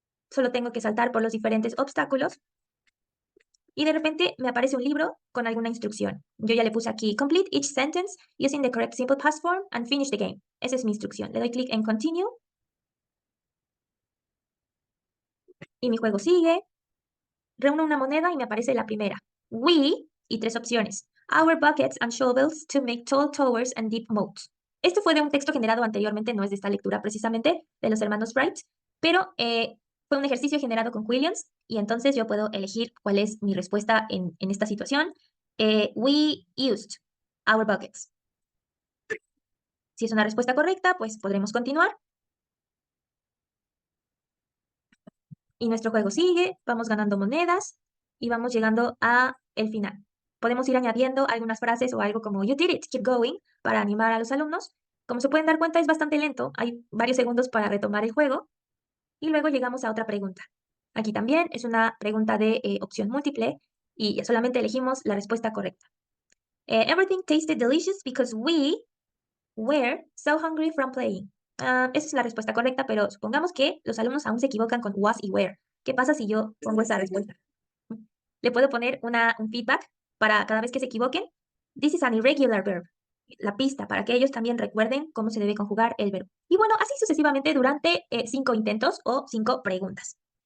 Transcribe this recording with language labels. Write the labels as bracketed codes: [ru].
[es] Solo tengo que saltar por los diferentes obstáculos y de repente me aparece un libro con alguna instrucción. Yo ya le puse aquí [en] Complete each sentence using the correct simple past form and finish the game. [es] Esa es mi instrucción. Le doy clic en Continue y mi juego sigue. Reúno una moneda y me aparece la primera. We, y tres opciones. [en] Our buckets and shovels to make tall towers and deep moats. [es] Esto fue de un texto generado anteriormente, no es de esta lectura precisamente, de los hermanos Wright, pero fue un ejercicio generado con Williams y entonces yo puedo elegir cuál es mi respuesta en esta situación. [en] We used our buckets. [es] Si es una respuesta correcta, pues podremos continuar. Y nuestro juego sigue, vamos ganando monedas y vamos llegando a el final. Podemos ir añadiendo algunas frases o algo como [en] "You did it, keep going" [es] para animar a los alumnos. Como se pueden dar cuenta, es bastante lento, hay varios segundos para retomar el juego y luego llegamos a otra pregunta. Aquí también es una pregunta de opción múltiple y ya solamente elegimos la respuesta correcta. [en] Everything tasted delicious because we were so hungry from playing. [es] Esa es la respuesta correcta, pero supongamos que los alumnos aún se equivocan con was y were. ¿Qué pasa si yo pongo esa respuesta? Le puedo poner un feedback para cada vez que se equivoquen. [en] This is an irregular verb. [es] La pista para que ellos también recuerden cómo se debe conjugar el verbo. Y bueno, así sucesivamente durante 5 intentos o 5 preguntas.